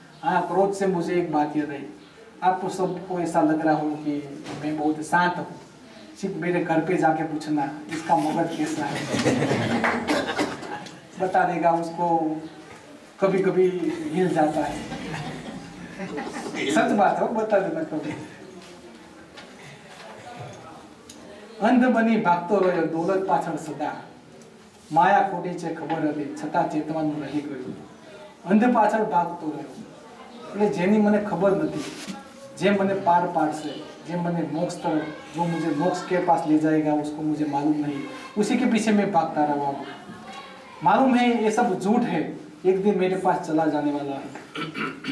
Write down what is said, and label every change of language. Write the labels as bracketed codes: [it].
[hi] हाँ, क्रोध से मुझे एक बात याद आई। आपको सबको ऐसा लग रहा हो कि मैं बहुत शांत हूँ, सिर्फ मेरे घर पे जाके पूछना इसका मगज कैसा है, बता देगा। उसको कभी कभी हिल जाता है, सच बात है, बता देना कभी। [gu] अंध बनी भागतो રહ્યો દોલત પાછળ સદા, માયા ખોટી છે ખબર હતી છતાં ચેતવાનું રહી ગયું। અંધ પાછળ ભાગતો રહ્યો એટલે જેની મને ખબર નથી, જે મને પાર પાડશે, જે મને મોક્ષ [hi] तरफ, जो मुझे मोक्ष के पास ले जाएगा उसको मुझे मालूम नहीं, उसी के पीछे मैं भागता रहा हूँ। मालूम है ये सब झूठ है, एक दिन मेरे पास चला जाने वाला है।